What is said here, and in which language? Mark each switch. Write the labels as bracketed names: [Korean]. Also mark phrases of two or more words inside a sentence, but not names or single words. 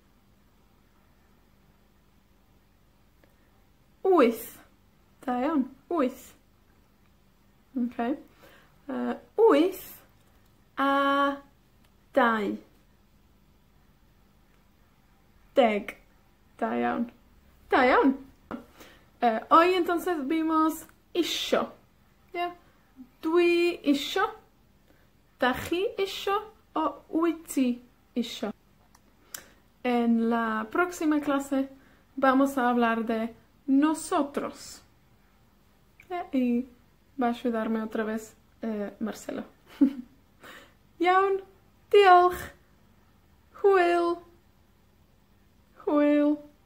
[Welsh] Wyth. Da iawn. Wyth. Okay. Wyth a dau. Deg. Da iawn. Da iawn. [Spanish] Hoy entonces vimos isio. Yeah. [Welsh] Dwi isio. Da chi isio o wyt ti isio. [Spanish] En la próxima clase vamos a hablar de nosotros. Y va a ayudarme otra vez Marcelo. [Welsh] Iawn, diolch. Hwyl. Hwyl.